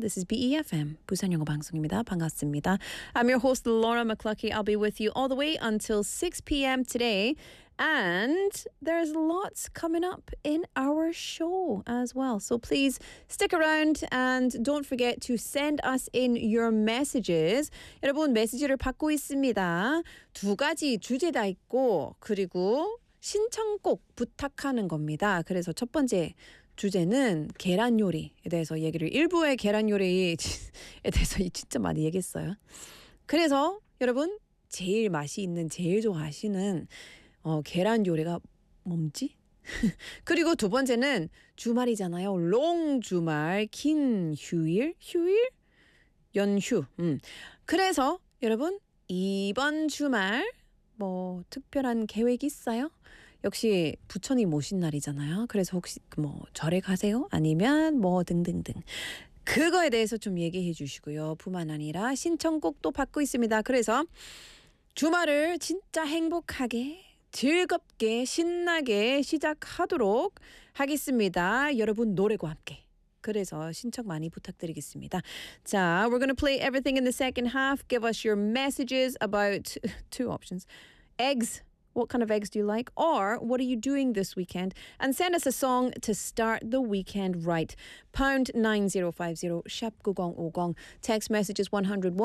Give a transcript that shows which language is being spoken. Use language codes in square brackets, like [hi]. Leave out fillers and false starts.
[en] This is BEFM, Busan [ko] 영어방송입니다. 반갑습니다. [en] I'm your host, Laura McClucky. I'll be with you all the way until 6 p.m. today. And there's lots coming up in our show as well. So please stick around and don't forget to send us in your messages. [ko] 여러분, 메시지를 받고 있습니다. 두 가지 주제 다 있고, 그리고 신청곡 부탁하는 겁니다. 그래서 첫 번째 주제는 계란 요리에 대해서 얘기를, 일부의 계란 요리에 대해서 진짜 많이 얘기했어요. 그래서 여러분, 제일 맛이 있는, 제일 좋아하시는 계란 요리가 뭔지? 그리고 두 번째는 주말이잖아요. 롱 주말, 긴 휴일, 휴일? 연휴. 그래서 여러분, 이번 주말 뭐 특별한 계획 있어요? 역시 부처님 오신 날이잖아요. 그래서 혹시 뭐 절에 가세요? 아니면 뭐 등등등. 그거에 대해서 좀 얘기해 주시고요. 뿐만 아니라 신청곡도 받고 있습니다. 그래서 주말을 진짜 행복하게, 즐겁게, 신나게 시작하도록 하겠습니다. 여러분 노래와 함께. 그래서 신청 많이 부탁드리겠습니다. [en] 자, we're going to play everything in the second half. Give us your messages about two options. Eggs. What kind of eggs do you like? Or what are you doing this weekend? And send us a song to start the weekend right. Pound 9050, 샵9050. Text messages 101.